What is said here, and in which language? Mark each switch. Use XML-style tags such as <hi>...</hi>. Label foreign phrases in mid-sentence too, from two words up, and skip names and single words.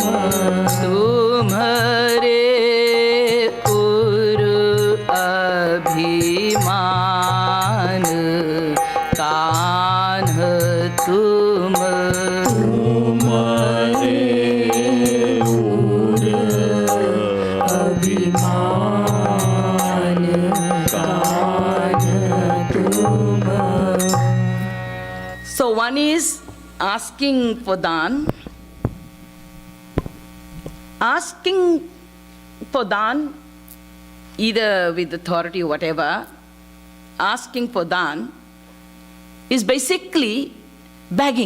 <hi>तुम्हारे उर अभिमान कान्ह तुम तुम्हारे उर अभिमान कान तुम</hi> <en>So one is asking for dan. Asking for dan, either with authority or whatever, asking for dan is basically begging.</en>